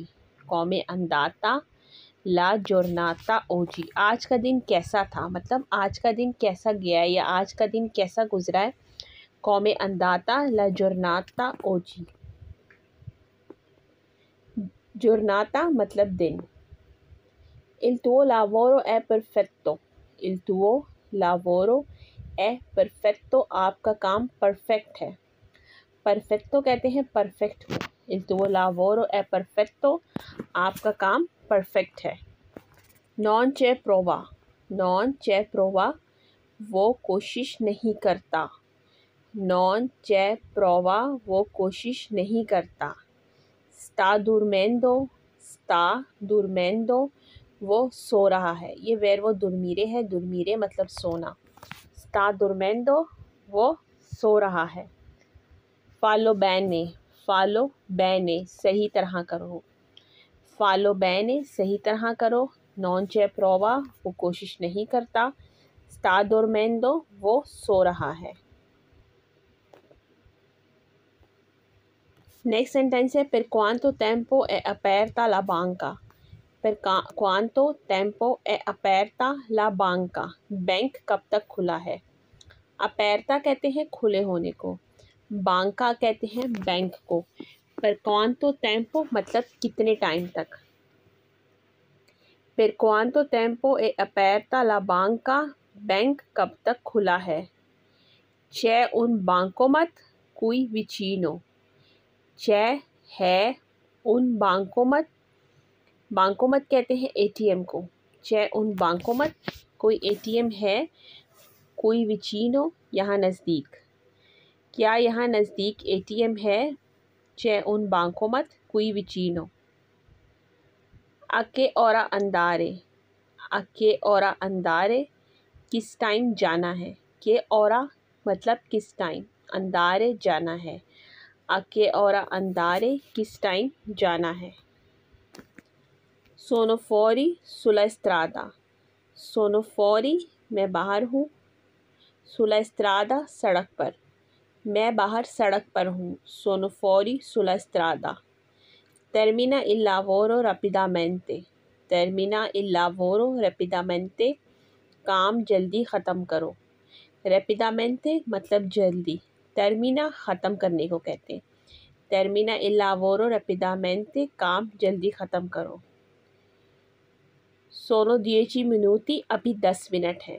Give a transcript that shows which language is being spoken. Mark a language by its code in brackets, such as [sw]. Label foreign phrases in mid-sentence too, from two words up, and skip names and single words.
[it] Com'è andata la giornata oggi, [hi] आज का दिन कैसा था, मतलब आज का दिन कैसा गया या आज का दिन कैसा गुजरा है। [it] Com'è andata la giornata oggi. [hi] जोर्नाता मतलब दिन। [it] Il tuo lavoro è perfetto। Il tuo lavoro è perfetto, [hi] आपका काम परफेक्ट है। परफेक्टो कहते हैं परफेक्ट को। [it] Il tuo lavoro è perfetto, [hi] आपका काम परफेक्ट है। [it] Non c'è prova। Non c'è prova, [hi] वो कोशिश नहीं करता। [it] Non c'è prova, [hi] वो कोशिश नहीं करता। [it] Sta dormendo। Sta dormendo, [hi] वो सो रहा है। ये वेर्बो दुर्मीरे है। दुर्मीरे मतलब सोना। [it] sta dormendo, [hi] वो सो रहा है। [it] fallo bene. fallo bene, सही तरह करो। fallo bene, [hi] सही तरह करो। [it] non ci prova, [hi] वो कोशिश नहीं करता। [it] sta dormendo, [hi] वो सो रहा है। [en] next sentence [it] है per quanto tempo è aperta la banca। per quanto tempo è aperta la banca, [hi] बैंक कब तक खुला है। अपेरता कहते हैं खुले होने को, बांका कहते हैं बैंक को। [it] per quanto tempo [hi] मतलब कितने टाइम तक। [it] per quanto tempo è aperta la banca, [hi] बैंक कब तक खुला है। [it] c'è un bancomat qui vicino। [hi] c'è है [it] un bancomat, [hi] बांकोमत कहते हैं एटीएम को। [it] c'è un bancomat, [hi] कोई एटीएम है। [it] qui vicino, [hi] यहाँ नज़दीक। क्या यहाँ नज़दीक एटीएम है। [it] c'è un bancomat qui vicino। a che ora andare। a che ora andare, [hi] किस टाइम जाना है। [it] che ora [hi] मतलब किस टाइम, andare जाना है। [it] a che ora andare, [hi] किस टाइम जाना है। [it] sono fuori sulla strada। sono fuori, [hi] मैं बाहर हूँ। [it] sulla strada, [hi] सड़क पर। मैं बाहर सड़क पर हूँ। [it] sono fuori sulla strada। termina il lavoro rapidamente। termina il lavoro rapidamente, [hi] काम जल्दी ख़त्म करो। rapidamente मतलब जल्दी। termina ख़त्म करने को कहते हैं। [it] termina il lavoro rapidamente, [hi] काम जल्दी ख़त्म करो। [it] sono 10 minuti, [hi] अभी 10 मिनट है।